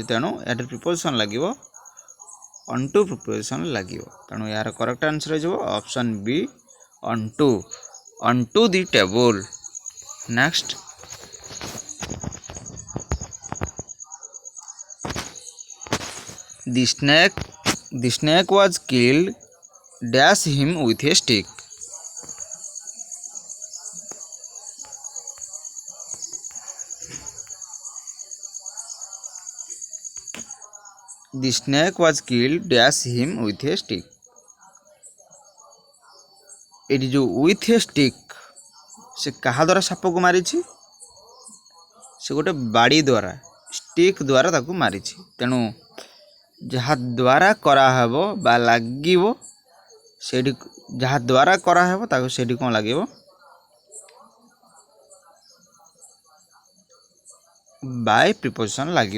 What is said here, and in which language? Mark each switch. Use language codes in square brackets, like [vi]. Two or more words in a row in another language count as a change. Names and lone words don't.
[or] ତେଣୁ ଏହାର ପ୍ରିପୋଜିସନ୍ ଲାଗିବ [en] on to [or] ପ୍ରିପୋଜିସନ୍ ଲାଗିବ। ତେଣୁ ଏହାର [en] correct answer [or] ହେଇଯିବ [en] option B, on to the table. Next, the snake was killed dash him with a stick। The snake was killed dash him with a stick। [or] ଏଠି ଯେଉଁ [en] with a stick, [or] ସେ କାହା ଦ୍ୱାରା ସାପକୁ ମାରିଛି? ସେ ଗୋଟେ ବାଡ଼ି ଦ୍ୱାରା, ଷ୍ଟିକ୍ ଦ୍ୱାରା ତାକୁ ମାରିଛି। ତେଣୁ ଯାହା ଦ୍ୱାରା କରାହେବ ବା ଲାଗିବ ସେଇଠି ଯାହା ଦ୍ୱାରା କରାହେବ ତାକୁ ସେଇଠି କ'ଣ ଲାଗିବ [en] by preposition [or] ଲାଗିବ।